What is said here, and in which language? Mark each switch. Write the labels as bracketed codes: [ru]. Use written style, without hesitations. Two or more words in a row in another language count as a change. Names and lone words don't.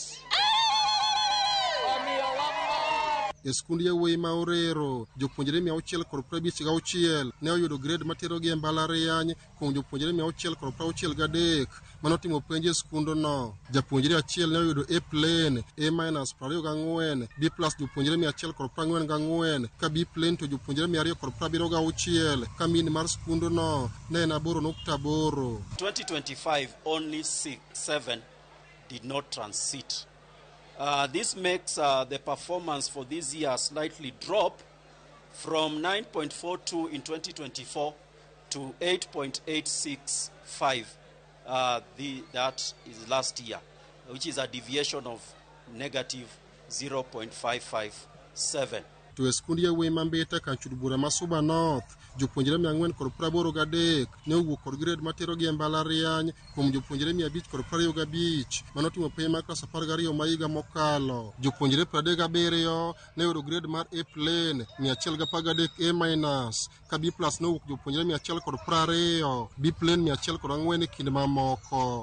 [luo] E skund yawuoyi ma Orero, jopuonjre 656 ne oyudo grade materogi e mbalariany kuom jopuonjre 663 manotimo penj e skundno. Japuonjre achiel ne oyudo A plain, A- 24, B+ jopuonjre 144 ka B plain to jopuonjre 276 ka min mar skundno ne en 8.8. [en] 2025 only 7 did not transit. This makes the performance for this year slightly drop from 9.42 in 2024 to 8.865. That is last year, which is a deviation of negative 0.557. [luo] To e skund yawuoyi ma Mbita kar chud bura ma Suba North, jopuonjre 483 ne owuok kod grade materogi e mbalariany kuom jopuonjre 525 manotimo penj mar klas 12 ma higa mokalo. Jopuonjre 37 ne oyudo grade mar A plain 113 A- ka B+ ne owuok jopuonjre 120, B plain 104 e kind mamoko.